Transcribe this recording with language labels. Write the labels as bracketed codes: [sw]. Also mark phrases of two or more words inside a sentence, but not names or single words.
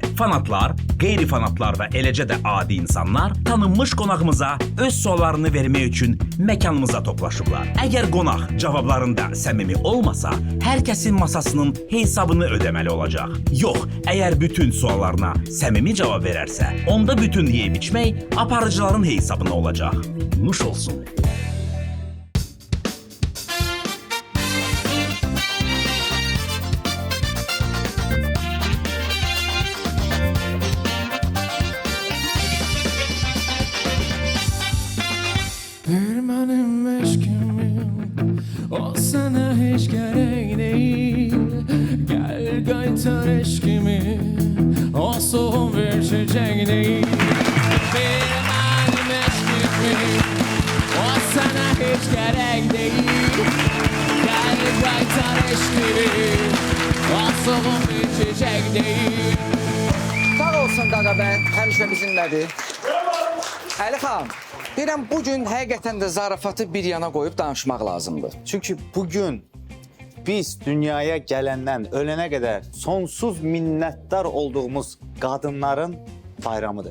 [az] Fanatlar, qeyri-fanatlar və eləcə də adi insanlar tanınmış qonağımıza öz suallarını vermək üçün məkanımıza toplaşıblar. Əgər qonaq cavablarında səmimi olmasa, hər kəsin masasının hesabını ödəməli olacaq. Yox, əgər bütün suallarına səmimi cavab verərsə, onda bütün yeyib-içmək aparıcıların hesabına olacaq. Nuş olsun. [tr] Bir benim eşkimim, o sana hiç gerek değil. Gel kaytar eşkimi, o soğuk bir çiçek değil. Bir benim eşkimim, o sana hiç gerek değil. Gel kaytar eşkimi, o soğuk bir çiçek değil. [az] Sağ olsun Qaqabən, həmişə bizimlədir. Əli xan, deyirəm, bugün həqiqətən də zarafatı bir yana qoyub danışmaq lazımdır. Çünki bugün biz dünyaya gələndən ölənə qədər sonsuz minnətdar olduğumuz qadınların bayramıdır.